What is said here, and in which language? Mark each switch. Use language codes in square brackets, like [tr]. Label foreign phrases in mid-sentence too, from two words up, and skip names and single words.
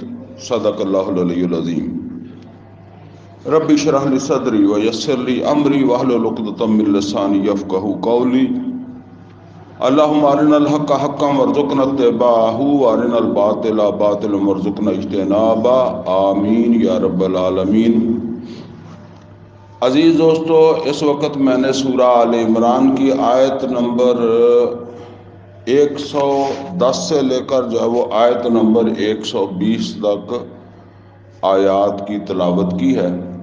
[ar] صدق الله العلي العظيم. رب اشرح لي صدري ويسر لي امري واحلل عقدة من لساني يفقهوا قولي. اللهم ارنا الحق حقا وارزقنا اتباعه وارنا الباطل باطلا وارزقنا اجتنابه آمین یا رب العالمین. [ur] عزیز دوستو، اس وقت میں نے سورہ آل عمران کی آیت نمبر 110 سے لے کر جو ہے وہ آیت نمبر 120 تک آیات کی تلاوت کی ہے.